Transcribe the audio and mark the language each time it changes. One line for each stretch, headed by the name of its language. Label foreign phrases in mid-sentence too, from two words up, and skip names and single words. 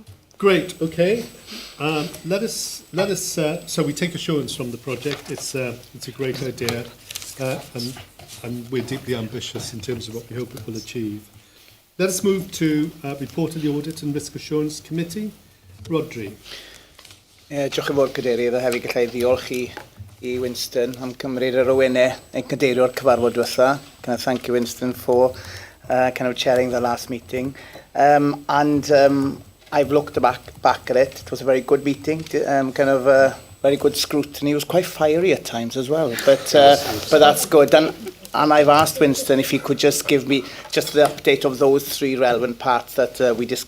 English: Great. Okay. Let us. So we take assurance from the project. It's a great idea, and we're deeply ambitious in terms of what we hope it will achieve. Let us move to report of the Audit and Risk Assurance Committee. Rodri.
Welsh: Diolch yn fawr Cadeirydd, a hefyd gallai ddiolch i Winston am cymryd yr arweinau yn cadeirio cyfarfod diwetha.
English: Can I thank you, Winston, for kind of chairing the last meeting. I've looked back at it. It was a very good meeting, kind of very good scrutiny. It was quite fiery at times as well, but that's good. And I've asked Winston if he could just give me just the update of those 3 relevant parts that we discussed earlier.